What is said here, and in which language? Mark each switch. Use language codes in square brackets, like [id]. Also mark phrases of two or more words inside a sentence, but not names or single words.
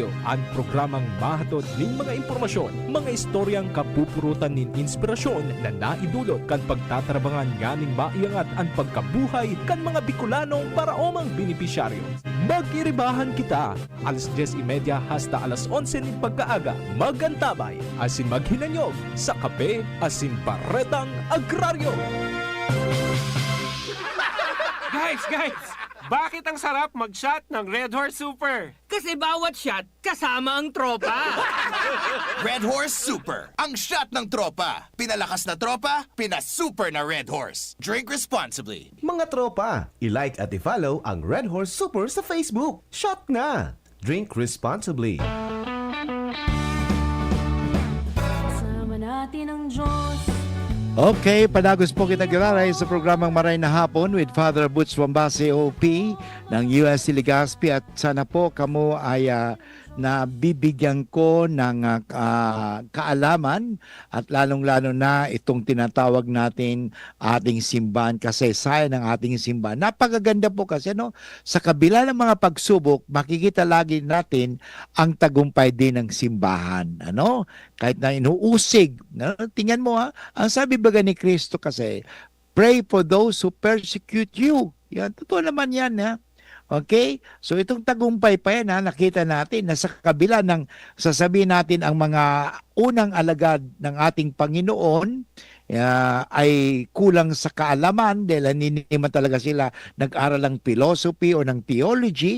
[bik] Ang programang mahatod ning mga impormasyon, mga istoryang kapupurutan nin inspirasyon na naidulot kan pagtatrabangan nganing maiangat ang pagkabuhay kan mga Bicolanong paraomang benepisyaryo. Mag-iribahan kita alas 10:30 hasta alas 11 ning pagkaaga. Magantabay asin maghinanyog sa kape asin paretang agraryo. [tl] Guys! Bakit ang sarap mag-shot ng Red Horse Super? Kasi bawat shot, kasama ang tropa. Red Horse Super, ang shot ng tropa. Pinalakas na tropa, pinasuper na Red Horse. [en] Drink responsibly. [tl] Mga tropa, i-like at i-follow ang Red Horse Super sa Facebook. Shot na! [en] Drink responsibly. [tl] Kasama natin ang Diyos. Okay, [bik] panagos po kita giraray [tl] sa programang Maray na Hapon with Father Butch Wambase OP ng USC Legazpi at sana po kamo ay nabibigyan ko ng kaalaman at lalong-lalo na itong tinatawag natin ating simbahan kasi sayang ng ating simbahan. Napakaganda po kasi sa kabila ng mga pagsubok, makikita lagi natin ang tagumpay din ng simbahan. Kahit na inuusig. Tingnan mo ang sabi baga ni Kristo kasi, pray for those who persecute you. Yan, totoo naman yan. Okay? So itong tagumpay pa yan, nakita natin na sa kabila ng sasabihin natin ang mga unang alagad ng ating Panginoon ay kulang sa kaalaman dahil hindi naman talaga sila nag-aral ng philosophy o ng theology.